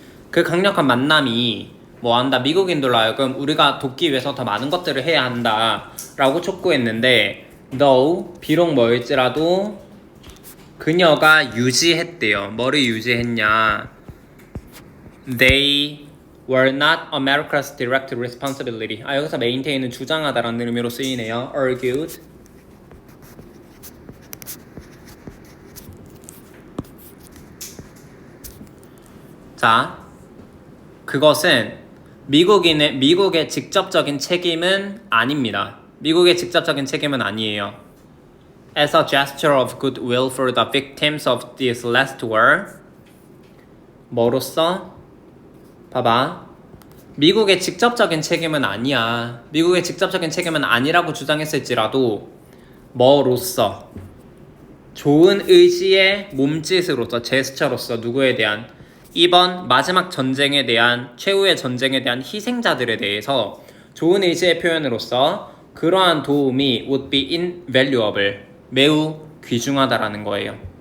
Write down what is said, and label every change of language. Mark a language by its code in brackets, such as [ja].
[ko] 그 강력한 만남이 뭐한다? 미국인들로 하여금 우리가 돕기 위해서 더 많은 것들을 해야 한다 라고 촉구했는데, [en] though, [ko] 비록 뭐일지라도 그녀가 유지했대요. 뭐를 유지했냐? [en] They were not America's direct responsibility. [ko] 여기서 maintain은 주장하다라는 의미로 쓰이네요. [en] argued. [ko] 자, 그것은 미국의 직접적인 책임은 아닙니다. 미국의 직접적인 책임은 아니에요. [en] As a gesture of goodwill for the victims of this last war, [ko] 뭐로써? 봐봐. 미국의 직접적인 책임은 아니야. 미국의 직접적인 책임은 아니라고 주장했을지라도 뭐로써? 좋은 의지의 몸짓으로서 제스처로서 누구에 대한 2번 마지막 전쟁에 대한 최후의 전쟁에 대한 희생자들에 대해서 좋은 의지의 표현으로서 그러한 도움이 [en] would be invaluable [ko] 매우 귀중하다라는 거예요.